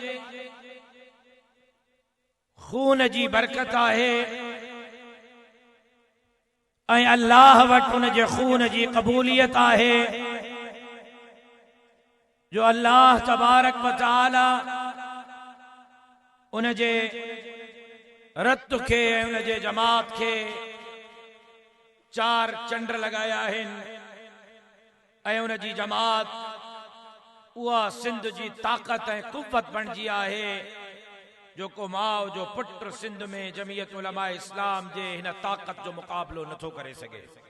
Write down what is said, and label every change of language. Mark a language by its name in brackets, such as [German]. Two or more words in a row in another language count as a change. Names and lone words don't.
[Sindhi] खून जी बरकत आहे ऐं अल्लाह वटि उन जे खून जी क़बूलियत आहे जो अल्लाह [Arabic] تبارك وتعالى [Sindhi] उन जे रत खे उन जे जमात खे 4 चंड लगाया आहिनि ऐं उन जी जमात उहा सिंध जी ताक़त ऐं कुव्वत बणिजी आहे जो को माउ जो पुट सिंध में जमीयत उलमा इस्लाम जे हिन ताक़त जो मुक़ाबलो नथो करे सघे।